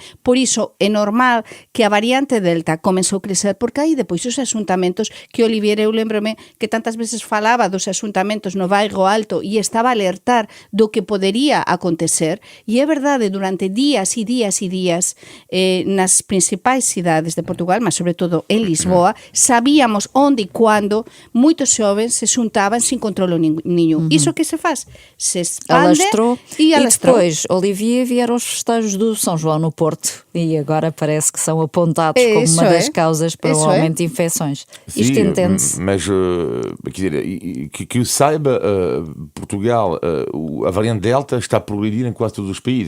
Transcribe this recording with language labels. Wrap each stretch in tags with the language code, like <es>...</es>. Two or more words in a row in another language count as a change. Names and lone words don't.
<gl>Por iso é normal que a variante Delta comezou a crecer porque aí depois os asuntamentos que Olivier, eu lembrome que tantas veces falaba dos asuntamentos no bairro alto e estaba a alertar do que podería acontecer, e é verdade, durante días e días e días nas principais cidades de Portugal, mas sobre todo en Lisboa, sabíamos onde e cando moitos xovens se xuntaban sin controlo niño. Iso que se faz? Se expande e alastrou.</gl> <pt>Depois, Olivier, vieram os festejos do São João no Porto e agora parece que são apontados como uma das causas para o aumento de infecções. Isto entende-se. Mas, quer dizer, que eu saiba, Portugal, a variante Delta está a progredir em quase todos os países.</pt>